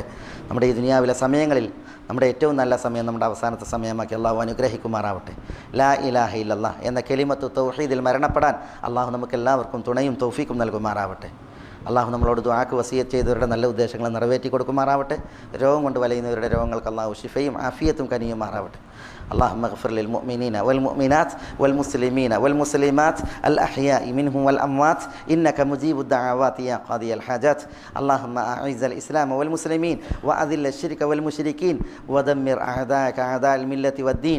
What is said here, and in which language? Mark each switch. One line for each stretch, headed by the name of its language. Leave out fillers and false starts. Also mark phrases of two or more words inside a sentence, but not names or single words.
Malayalam: നമ്മുടെ ഈ ദുനിയാവിലെ സമയങ്ങളിൽ നമ്മുടെ ഏറ്റവും നല്ല സമയം നമ്മുടെ അവസാനത്തെ സമയമാക്കി അള്ളാഹു അനുഗ്രഹിക്കുമാറാവട്ടെ.
Arabic: لا إله إلا الله
Malayalam: എന്ന കലിമത്തു തൗഹീദിൽ മരണപ്പെടാൻ അള്ളാഹു നമുക്ക് എല്ലാവർക്കും തുണയും തൗഫീക്കും നൽകുമാറാവട്ടെ. അള്ളാഹു നമ്മളോട് ദുആക്ക് വസിയത്ത് ചെയ്തവരുടെ നല്ല ഉദ്ദേശങ്ങളെ നിറവേറ്റി കൊടുക്കുമാറാവട്ടെ. രോഗം കൊണ്ട് വലയുന്നവരുടെ രോഗങ്ങൾക്ക് അള്ളാഹു ശിഫയും ആഫിയത്തും കനിയുമാറാവട്ടെ.
Arabic: اللهم اغفر للمؤمنين والمؤمنات والمسلمين والمسلمات الأحياء منهم والأموات إنك مجيب الدعوات يا قاضي الحاجات. اللهم أعز الإسلام والمسلمين وأذل الشرك والمشركين ودمر أعداءك أعداء الملة والدين.